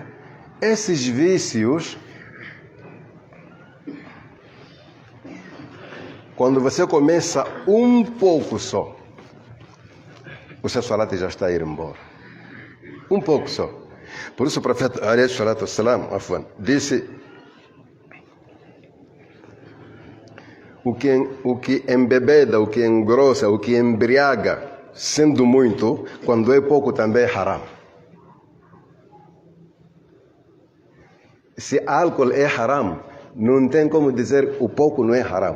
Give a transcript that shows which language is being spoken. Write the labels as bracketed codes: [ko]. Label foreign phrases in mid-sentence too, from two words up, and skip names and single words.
[pt] Esses vícios, quando você começa um pouco só, o seu salat já está a ir embora. Um pouco só. Por isso o profeta [ar] عليه الصلاة والسلام, [pt] disse: o que embebeda, o que engrossa, o que embriaga, sendo muito, quando é pouco também é haram. Se álcool é haram, não tem como dizer o pouco não é haram.